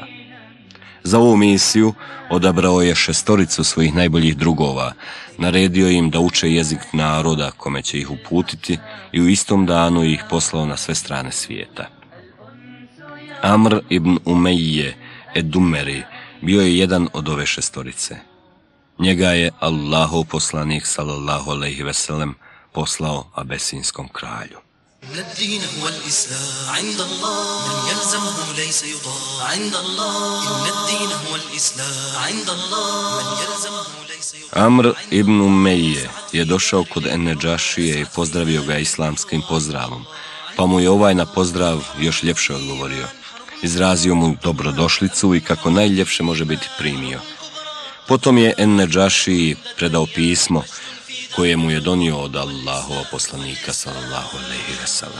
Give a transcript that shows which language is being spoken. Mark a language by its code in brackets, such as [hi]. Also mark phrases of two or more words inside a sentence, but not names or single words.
[bs] Za ovu misiju odabrao je 6 svojih najboljih drugova, naredio im da uče jezik naroda kome će ih uputiti i u istom danu ih poslao na sve strane svijeta. Amr ibn Umejje Edumeri bio je jedan od ove 6. Njega je Allahov poslanik, [ar] صلى الله عليه وسلم, [bs] poslao abesinskom kralju. [ar] الدين هو الإسلام عند الله من يلزمه ليس يضام عند الله إن الدين هو الإسلام عند الله من يلزمه ليس يضام. [bs] Amr ibn Umejje je došao kod Nedžašije i pozdravio ga islamskim pozdravom, pa mu je ovaj na pozdrav još ljepše odgovorio. Izrazio mu dobrodošlicu i kako najljepše može biti primio. Potom je Nedžašiji predao pismo koje mu je donio od Allahova poslanika, [ar] صلى الله عليه وسلم.